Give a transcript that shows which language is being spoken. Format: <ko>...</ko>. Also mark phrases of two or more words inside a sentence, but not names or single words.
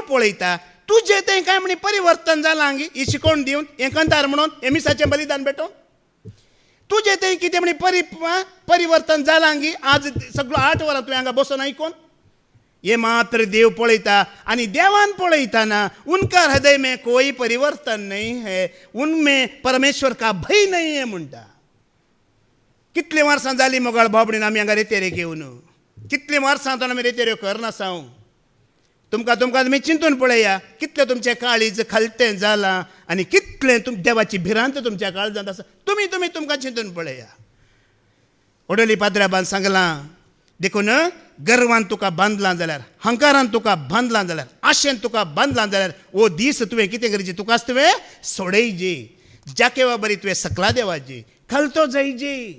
<kok>देव पळयता तुझे ते काय म्हणे परिवर्तन जालां हांगी ही शिकोवन दिवन हें कंतार म्हणून हें मिसाचें बलिदान भेटोवन तुझे ते कितें म्हणे परिवर्तन जालां हांगी आज सगळो 8 वरां तुवें हांगा बसून आयकोन ये मात्र देव पळयता आनी देवान पळयताना</kok> <hi>उनका हृदय में कोई परिवर्तन नहीं है उनमें परमेश्वर का भय नहीं है</hi> <kok>म्हणटा कितलीं वर्सां जालीं मोगाळ बाबडीन आमी हांगा रेतेरेक येवन कितलीं वर्सां जावन आमी रेतेऱ्यो करनासा तुमकां तुमी चिंतून पळया कितलें तुमचें काळीज खालतें जालां आनी कितलें देवाची भिरांत तुमच्या काळजांत आसा तुमकां चिंतून पळया ओडोली पाद्र्याबान सांगलां देखून गर्वान तुका बांदलां जाल्यार हंकारान तुका बांदलां जाल्यार आशेन तुका बांदलां जाल्यार ओ दीस तुवें कितें करचें तुकाच तुवें सोडयची जाकेवा बरी तुवें सकला देवाची खालतो जायची</kok>